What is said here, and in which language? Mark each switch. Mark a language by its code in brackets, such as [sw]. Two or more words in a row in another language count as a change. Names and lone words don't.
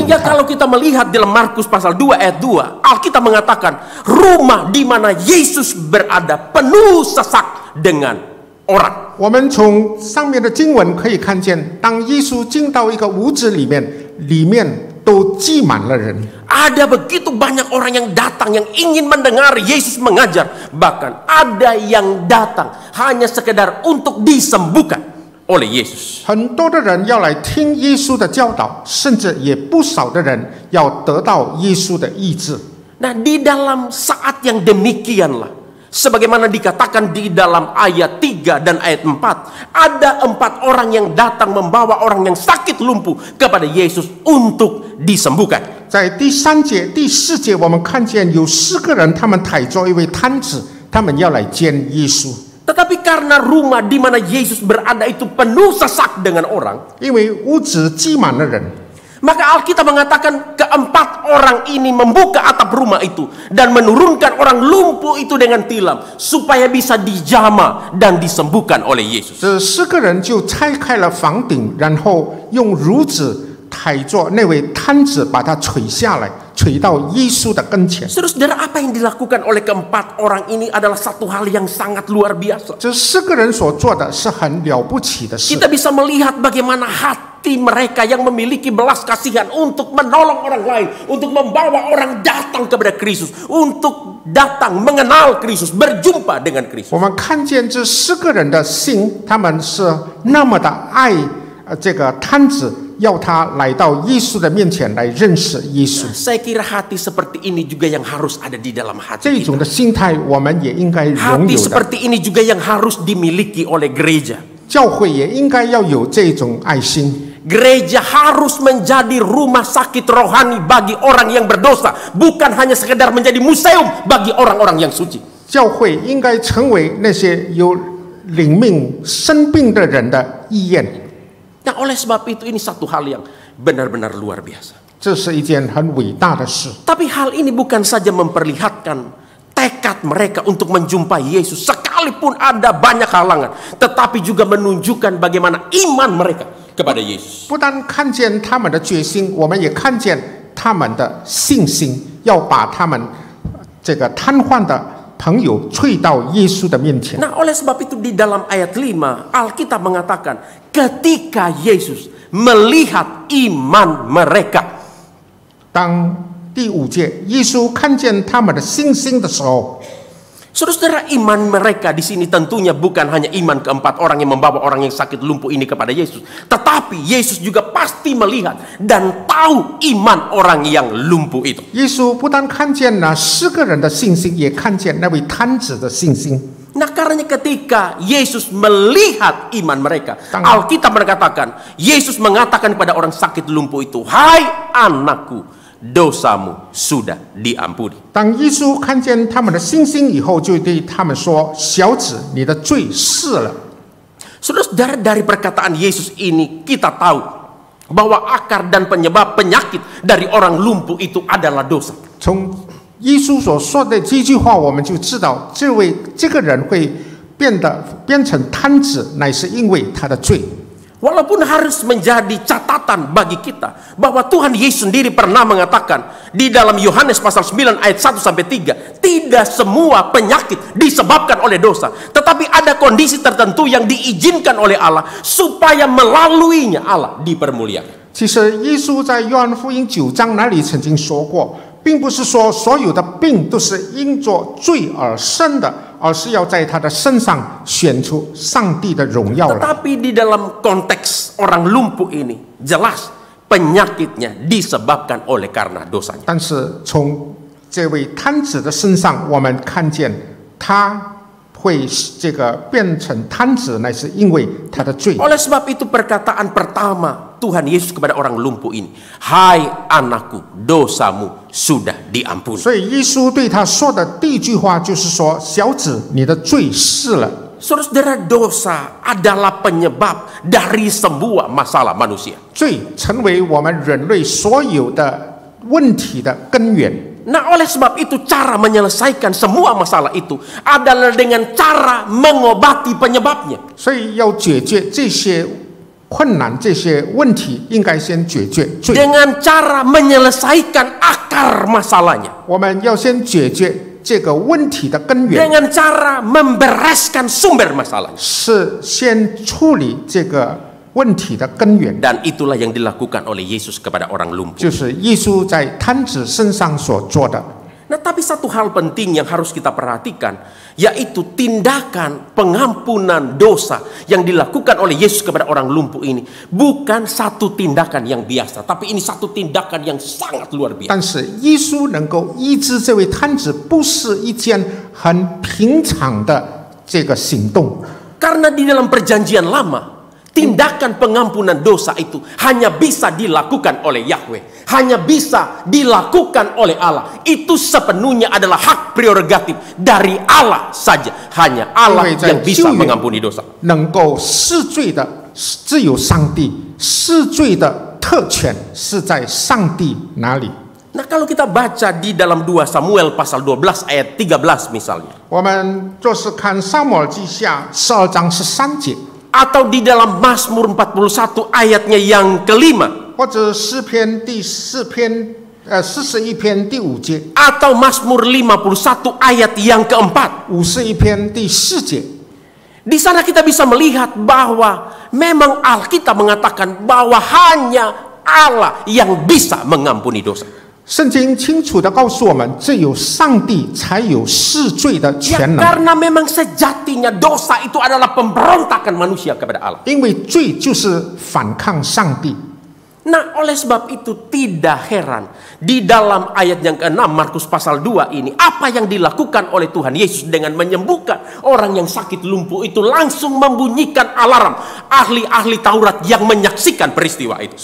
[id] Sehingga [zh] 他。 [id] kalau kita melihat dalam Markus pasal 2 ayat 2, Alkitab mengatakan rumah di mana Yesus berada penuh sesak dengan orang. [zh] 我们从上面的经文可以看见，当耶稣进到一个屋子里面，里面都挤满了人。 [id] Ada begitu banyak orang yang datang yang ingin mendengar Yesus mengajar. Bahkan ada yang datang hanya sekedar untuk disembuhkan oleh Yesus. [zh] 很多的人要来听耶稣的教导，甚至也不少的人要得到耶稣的医治。 [id] Nah, di dalam saat yang demikianlah, sebagaimana dikatakan di dalam ayat 3 dan ayat 4, ada 4 orang yang datang membawa orang yang sakit lumpuh kepada Yesus untuk disembuhkan. [zh] 在第3节、第4节，我们看见有4个人，他们抬着一位瘫子，他们要来见耶稣。 [id] Tetapi karena rumah di mana Yesus berada itu penuh sesak dengan orang, [zh] 因为屋子挤满了人， [id] maka Alkitab mengatakan keempat orang ini membuka atap rumah itu dan menurunkan orang lumpuh itu dengan tilam supaya bisa dijamah dan disembuhkan oleh Yesus. [zh] 这4个人就拆开了房顶，然后用褥子抬着那位瘫子，把他垂下来，垂到耶稣的跟前。 [id] Saudara, apa yang dilakukan oleh keempat orang ini adalah satu hal yang sangat luar biasa. [zh] 这4个人所做的是很了不起的事。 [id] Kita bisa melihat bagaimana hati mereka yang memiliki belas kasihan untuk menolong orang lain, untuk membawa orang datang kepada Kristus, untuk datang mengenal Kristus, berjumpa dengan Kristus. [zh] 我们看见这4个人的心，他们是那么的爱这个摊子，要他来到耶稣的面前来认识耶稣。 [id] Saya kira hati seperti ini juga yang harus ada di dalam hati [zh] 这种 [id] kita. [zh] 的心态，我们也应该拥 [id] Hati [zh] 有的。 [id] seperti ini juga yang harus dimiliki oleh gereja. [zh] 教会也应该要有这种爱心。 [id] Gereja harus menjadi rumah sakit rohani bagi orang yang berdosa, bukan hanya sekedar menjadi museum bagi orang-orang yang suci. [zh] 教会应该成为那些有灵命生病的人的医院。 [id] Nah, oleh sebab itu ini satu hal yang benar-benar luar biasa. [zh] 这是一件很伟大的事。 [id] Tapi hal ini bukan saja memperlihatkan tekad mereka untuk menjumpai Yesus sekalipun ada banyak halangan, tetapi juga menunjukkan bagaimana iman mereka kepada Yesus. [zh] 不单看见他们的决心，我们也看见他们的信心，要把他们这个瘫痪的朋友催到耶稣的面前。 [id] Nah, oleh sebab itu di dalam ayat 5 Alkitab mengatakan ketika Yesus melihat iman mereka. [zh] 当第5节，耶稣看见他们的信心的时候， [id] Saudara-saudara, iman mereka di sini tentunya bukan hanya iman keempat orang yang membawa orang yang sakit lumpuh ini kepada Yesus, tetapi Yesus juga pasti melihat dan tahu iman orang yang lumpuh itu. [zh] 耶稣不但看见了4个人的信心，也看见那位瘫子的信心。 [id] Nah, karena ketika Yesus melihat iman mereka, Tangan. Alkitab berkatakan, Yesus mengatakan kepada orang sakit lumpuh itu, "Hai anakku, dosamu sudah diampuni." [zh] 当耶稣看见他们的信心以后，就对他们说：“小子，你的罪释了。” [id] Saudara-saudara, dari perkataan Yesus ini kita tahu bahwa akar dan penyebab penyakit dari orang lumpuh itu adalah dosa. [zh] 从耶稣所说的这句话，我们就知道这个人会变成瘫子，乃是因为他的罪。 [id] Walaupun harus menjadi catatan bagi kita bahwa Tuhan Yesus sendiri pernah mengatakan di dalam Yohanes pasal 9 ayat 1 sampai 3, tidak semua penyakit disebabkan oleh dosa, tetapi ada kondisi tertentu yang diizinkan oleh Allah supaya melaluinya Allah dipermuliakan. [zh] 其实耶稣在约翰福音9章那里曾经说过，并不是说所有的病都是因着罪而生的，而是要在他的身上显出上帝的荣耀来。 [id] Tetapi di dalam konteks orang lumpuh ini jelas penyakitnya disebabkan oleh karena dosanya. [zh] 但是从这位瘫子的身上，我们看见他会这个变成瘫子，乃是因为他的罪。 [id] Oleh sebab itu perkataan pertama Tuhan Yesus kepada orang lumpuh ini, "Hai anakku, dosamu sudah diampuni." [zh] 所以耶稣对他说的第一句话就是说：“小子，你的罪释了。” [id] Saudara-saudara, dosa adalah penyebab dari semua masalah manusia. [zh] 罪成为我们人类所有的问题的根源。 [id] Nah, oleh sebab itu cara menyelesaikan semua masalah itu adalah dengan cara mengobati penyebabnya. [zh] 所以要解决这些困难、这些问题，应该先解决罪。 [id] Dengan cara menyelesaikan akar masalahnya. [zh] 我们要先解决这个问题的根源， [id] Dengan cara membereskan sumber masalahnya. [zh] 是先处理这个问题的根源。 [id] Dan itulah yang dilakukan oleh Yesus kepada orang lumpuh. [zh] 就是耶稣在瘫子身上所做的。 [id] Nah, tapi satu hal penting yang harus kita perhatikan, yaitu tindakan pengampunan dosa yang dilakukan oleh Yesus kepada orang lumpuh ini bukan satu tindakan yang biasa, tapi ini satu tindakan yang sangat luar biasa. [zh] 但是耶稣能够医治这位瘫子，不是一件很平常的这个行动， [id] Karena di dalam perjanjian lama, tindakan pengampunan dosa itu hanya bisa dilakukan oleh Yahweh, hanya bisa dilakukan oleh Allah. Itu sepenuhnya adalah hak prerogatif dari Allah saja. Hanya Allah yang bisa mengampuni dosa. [zh] 能够释罪的只有上帝，释罪的特权是在上帝哪里？ [id] Nah, kalau kita baca di dalam 2 Samuel pasal 12 ayat 13 misalnya, [zh] 我们就是看撒母耳记下12章13节， [id] atau di dalam Mazmur 41 ayatnya yang kelima, [zh] 或者诗篇第41篇第5节， [id] atau Mazmur 51 ayat yang keempat. [zh] 51 篇第4节。 [id] Di sana kita bisa melihat bahwa memang Alkitab mengatakan bahwa hanya Allah yang bisa mengampuni dosa. [zh] 圣经清楚地告诉我们，只有上帝才有释罪的 [id] Ya, [zh] 权能。 [id] karena memang sejatinya dosa itu adalah pemberontakan manusia kepada Allah. [zh] 因为罪就是反抗上帝。 [id] Nah, oleh sebab itu tidak heran di dalam ayat yang ke-6 Markus pasal 2 ini, apa yang dilakukan oleh Tuhan Yesus dengan menyembuhkan orang yang sakit lumpuh itu langsung membunyikan alarm ahli-ahli Taurat yang menyaksikan peristiwa itu.